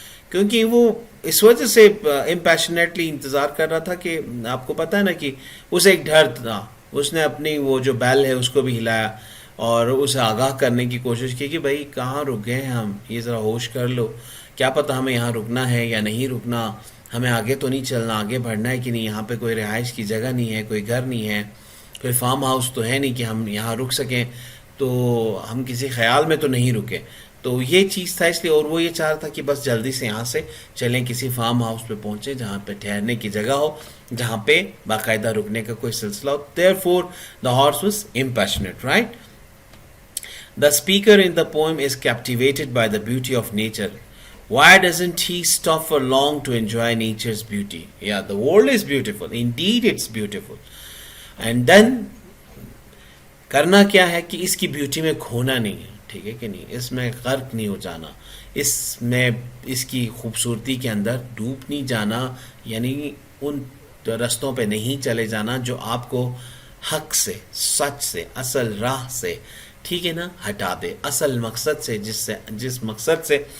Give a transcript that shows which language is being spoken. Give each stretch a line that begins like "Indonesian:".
Urdu: کیونکہ وہ اس وجہ سے امپیشنیٹلی انتظار کر رہا تھا کہ آپ کو پتہ ہے نا کہ اسے ایک ڈر تھا، اس نے اپنی وہ جو بیل ہے اس کو بھی ہلایا اور اسے آگاہ کرنے کی کوشش کی کہ بھائی کہاں رک گئے ہم، یہ ذرا ہوش کر لو، کیا پتہ ہمیں یہاں رکنا ہے یا نہیں رکنا، ہمیں آگے تو نہیں چلنا، آگے بڑھنا ہے کہ نہیں، یہاں پہ کوئی رہائش کی جگہ نہیں ہے، کوئی گھر نہیں ہے، کوئی فارم ہاؤس تو ہے نہیں کہ ہم یہاں رک سکیں، تو ہم کسی خیال میں تو نہیں رکے. تو یہ چیز تھا اس لیے، اور وہ یہ چاہ رہا تھا کہ بس جلدی سے یہاں سے چلیں، کسی فارم ہاؤس پہ پہنچے جہاں پہ ٹھہرنے کی جگہ ہو، جہاں پہ باقاعدہ رکنے کا کوئی سلسلہ ہو.
English: Therefore the horse was impassionate, right? The speaker in the poem is captivated by the beauty of nature. Why doesn't he stop for long to enjoy nature's beauty? Yeah, the world is beautiful. Indeed, it's beautiful. And then
Urdu: کرنا کیا ہے کہ اس کی beauty میں کھونا نہیں ہے، ٹھیک ہے کہ نہیں، اس میں غرق نہیں ہو جانا، اس میں اس کی خوبصورتی کے اندر ڈوب نہیں جانا، یعنی ان رستوں پہ نہیں چلے جانا جو آپ کو حق سے، سچ سے، اصل راہ سے، ٹھیک ہے نا، ہٹا دے، اصل مقصد سے، جس مقصد سے